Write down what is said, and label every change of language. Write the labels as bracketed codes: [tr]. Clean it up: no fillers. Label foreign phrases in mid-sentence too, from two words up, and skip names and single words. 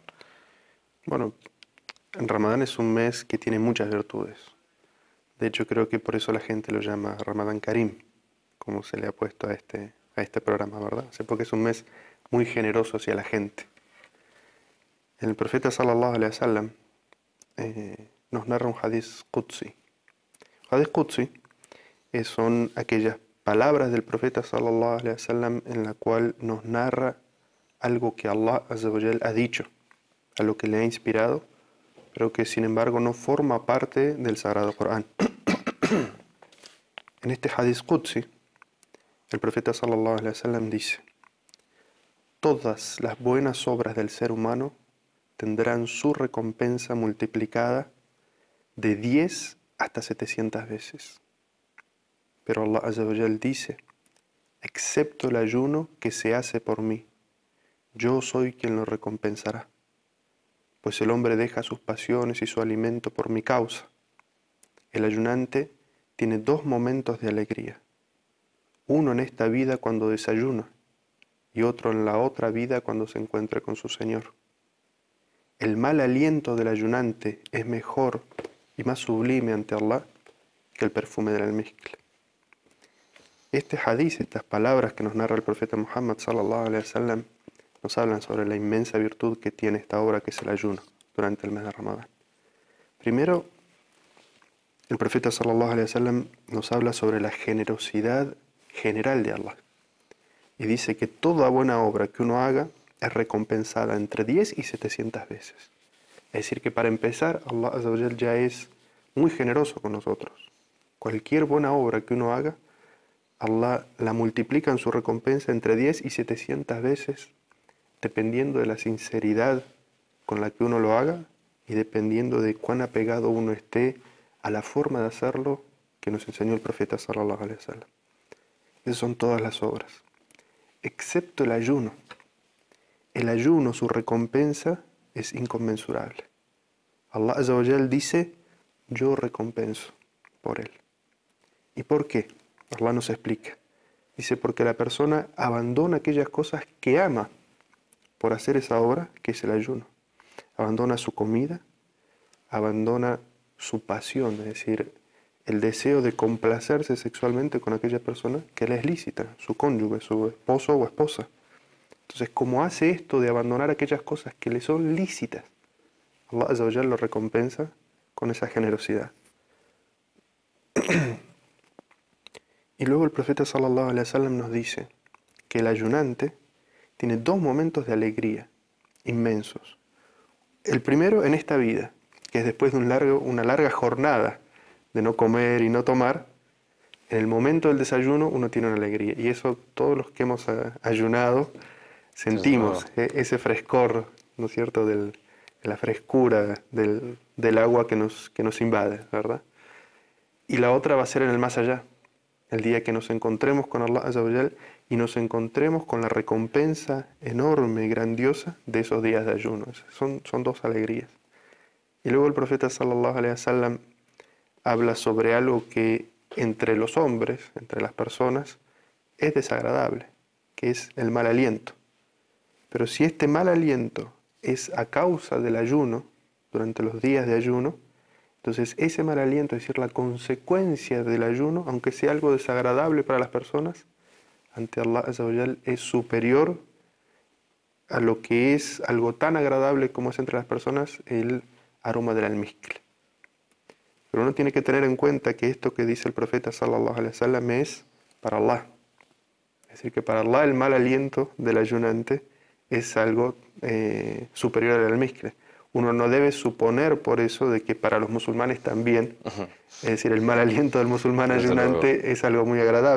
[es] Bueno, Ramadán es un mes que tiene muchas virtudes. De hecho, creo que por eso la gente lo llama [ar] رمضان كريم, [es] como se le ha puesto a este programa, ¿verdad? O sea, porque es un mes muy generoso hacia la gente. El profeta [ar] صلى الله عليه وسلم [es] nos narra un [ar] حديث قدسي. حديث قدسي [es] son aquellas palabras del profeta [ar] صلى الله عليه وسلم [es] en la cual nos narra algo que Allah [ar] عز وجل [es] ha dicho, a lo que le ha inspirado, pero que sin embargo no forma parte del Sagrado Corán. En este [ar] حديث قدسي, [es] el profeta [ar] صلى الله عليه وسلم [es] dice: todas las buenas obras del ser humano tendrán su recompensa multiplicada de 10 hasta 700 veces. Pero Allah [ar] عز وجل [es] dice: excepto el ayuno que se hace por mí, yo soy quien lo recompensará. Pues el hombre deja sus pasiones y su alimento por mi causa. El ayunante tiene dos momentos de alegría, uno en esta vida cuando desayuna y otro en la otra vida cuando se encuentre con su Señor. El mal aliento del ayunante es mejor y más sublime ante Allah que el perfume del almizcle. Este hadith, estas palabras que nos narra el profeta Muhammad [ar] صلى الله عليه وسلم, [es] nos hablan sobre la inmensa virtud que tiene esta obra, que es el ayuno durante el mes de Ramadán. Primero, el profeta [ar] صلى الله عليه وسلم [es] nos habla sobre la generosidad general de Allah y dice que toda buena obra que uno haga es recompensada entre 10 y 700 veces. Es decir, que para empezar, Allah [ar] عز وجل [es] ya es muy generoso con nosotros. Cualquier buena obra que uno haga, Allah la multiplica en su recompensa entre 10 y 700 veces, dependiendo de la sinceridad con la que uno lo haga y dependiendo de cuán apegado uno esté a la forma de hacerlo que nos enseñó el profeta [ar] صلى الله عليه وسلم. [es] Esas son todas las obras, excepto el ayuno. El ayuno, su recompensa es inconmensurable. Allah [ar] عز وجل [es] dice: yo recompenso por él. ¿Y por qué? Allah nos explica. Dice: porque la persona abandona aquellas cosas que ama por hacer esa obra, que es el ayuno. Abandona su comida, abandona su pasión, es decir, el deseo de complacerse sexualmente con aquella persona que le es lícita, su cónyuge, su esposo o esposa. Entonces, como hace esto de abandonar aquellas cosas que le son lícitas, Allah [ar] عز وجل [es] lo recompensa con esa generosidad. Y luego el profeta [ar] صلى الله عليه وسلم [es] nos dice que el ayunante tiene dos momentos de alegría inmensos. El primero en esta vida, que es después de una larga jornada de no comer y no tomar. En el momento del desayuno uno tiene una alegría, y eso todos los que hemos ayunado sentimos, ese frescor, ¿no es cierto?, de la frescura del agua que nos invade, ¿verdad? Y la otra va a ser en el más allá, el día que nos encontremos con Allah [ar] عز وجل [es] y nos encontremos con la recompensa enorme y grandiosa de esos días de ayuno. Son dos alegrías. Y luego el profeta [ar] صلى الله عليه وسلم [es] habla sobre algo que entre los hombres, entre las personas, es desagradable, que es el mal aliento. Pero si este mal aliento es a causa del ayuno, durante los días de ayuno, Entonces ese mal aliento, es decir, la consecuencia del ayuno, aunque sea algo desagradable para las personas, ante Allah [ar] عز وجل [es] es superior a lo que es algo tan agradable como es entre las personas el aroma del almizcle. Pero uno tiene que tener en cuenta que esto que dice el profeta [ar] صلى الله عليه وسلم [es] es para Allah. Es decir, que para Allah el mal aliento del ayunante es algo superior al almizcle. Uno no debe suponer por eso de que para los musulmanes también, es decir, el mal aliento del musulmán Desde ayunante luego. es algo muy agradable.